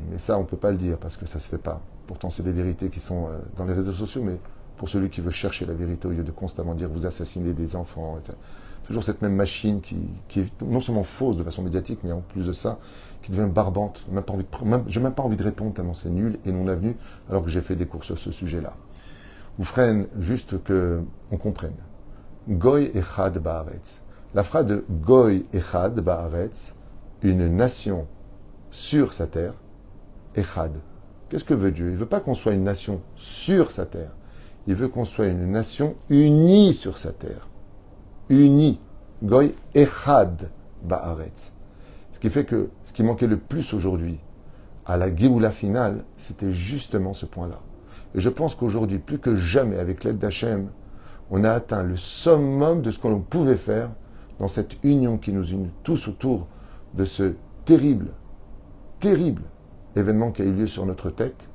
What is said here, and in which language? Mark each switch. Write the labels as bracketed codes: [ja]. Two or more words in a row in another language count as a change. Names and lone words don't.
[fr] Mais ça, on ne peut pas le dire parce que ça ne se fait pas. Pourtant, c'est des vérités qui sont dans les réseaux sociaux, mais pour celui qui veut chercher la vérité au lieu de constamment dire vous assassinez des enfants, etc. Toujours cette même machine qui est non seulement fausse de façon médiatique, mais en plus de ça, qui devient barbante. Je n'ai même pas envie de répondre tellement c'est nul et non avenu, alors que j'ai fait des cours sur ce sujet-là. Ou freine juste qu'on comprenne. [he] גוי אחד בארץ. [fr] La phrase de [he] גוי אחד בארץ, [fr] une nation sur sa terre, echad. Qu'est-ce que veut Dieu? Il ne veut pas qu'on soit une nation sur sa terre. Il veut qu'on soit une nation unie sur sa terre. Unie. [he] גוי אחד בארץ. [fr] Ce qui fait que ce qui manquait le plus aujourd'hui à la Géoula finale, c'était justement ce point-là. Et je pense qu'aujourd'hui, plus que jamais, avec l'aide d'Hachem, on a atteint le summum de ce que l'on pouvait faire dans cette union qui nous unit tous autour de ce terrible, terrible événement qui a eu lieu sur notre tête.